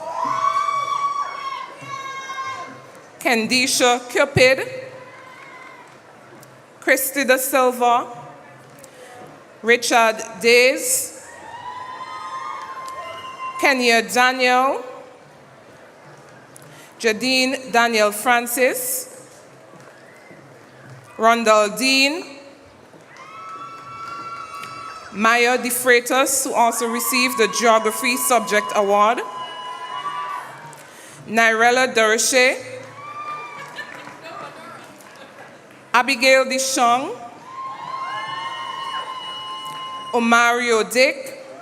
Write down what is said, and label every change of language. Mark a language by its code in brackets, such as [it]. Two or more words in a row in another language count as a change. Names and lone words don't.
[en] Kendisha Cupid, Christy Da Silva, Richard Days, Kenya Daniel, Jadine Daniel Francis, Rondell Dean, Maya De Freitas, who also received the Geography Subject Award, Nirella Durocher, Abigail Deschong, Omario Dick,